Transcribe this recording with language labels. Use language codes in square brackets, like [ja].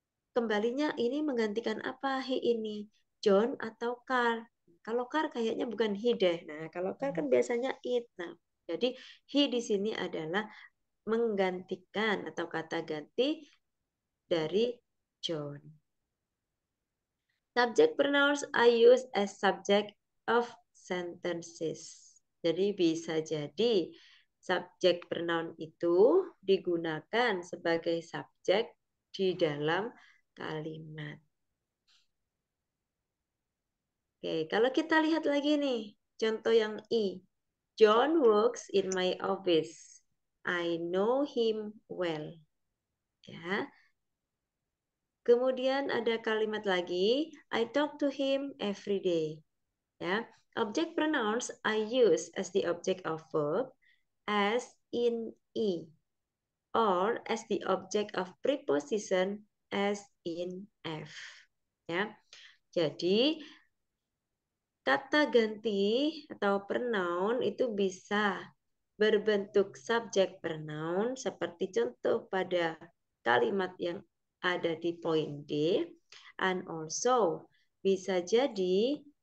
[id] Kembalinya ini menggantikan apa he ini? John atau car? Kalau car kayaknya bukan he deh. Nah, kalau car kan biasanya it. Nah, jadi he di sini adalah menggantikan atau kata ganti dari John. [en] Subject pronouns are used as subject of sentences. [id] Jadi bisa jadi subjek pronoun itu digunakan sebagai subjek di dalam kalimat. Oke, kalau kita lihat lagi nih, contoh yang I. [en] John works in my office. I know him well. Ya. [id] Kemudian ada kalimat lagi, [en] I talk to him every day. Ya, object pronouns I use as the object of verb as in E or as the object of preposition as in F. [id] Ya. Jadi kata ganti atau pronoun itu bisa berbentuk subjek pronoun seperti contoh pada kalimat yang ada di poin D, [en] and also [id] bisa jadi